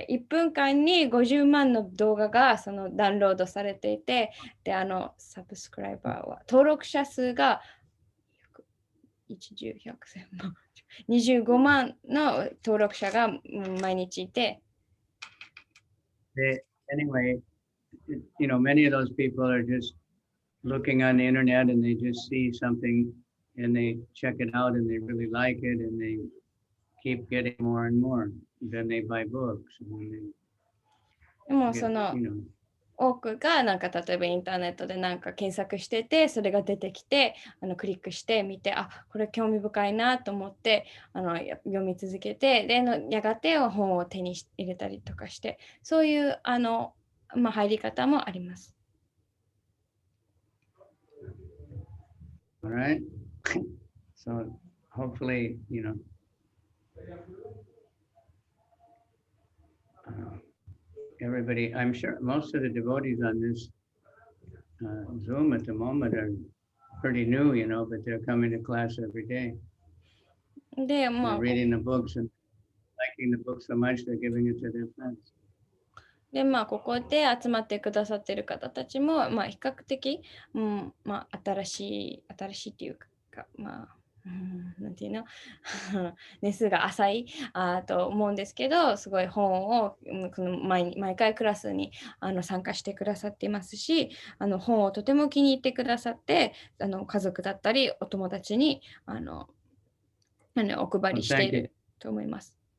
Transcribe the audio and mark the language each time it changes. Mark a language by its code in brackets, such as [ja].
[ja] 1分間に50万の動画がそのダウンロードされていて、で、サブスクライバーは、登録者数が1、10、100、1000万、25万の登録者が毎日いて、 [en] Anyway, many of those people are just looking on the internet and they just see something and they check it out and they really like it and they keep getting more and more. Then they buy books. And [ja] でも [en] they [ja] そ [en] get, [ja] の多くがなんか例えばインターネットでなんか検索してて、それが出てきてクリックしてみて、あ、これ興味深いなと思って読み続けて、でやがて本を手に入れたりとかして、そういう入り方もあります。 [en] All right. So hopefully, everybody, I'm sure most of the devotees on this Zoom at the moment are pretty new, but they're coming to class every day. [ja] で、 [en] They're reading the books and liking the books so much they're giving it to their friends. [ja] で、ここで集まってくださっている方たちも、比較的、新しいっていうか、なんていうの年数が浅いと思うんですけど、すごい本をこの毎回クラスに参加してくださっていますし、本をとても気に入ってくださって、家族だったりお友達にお配りしていると思います。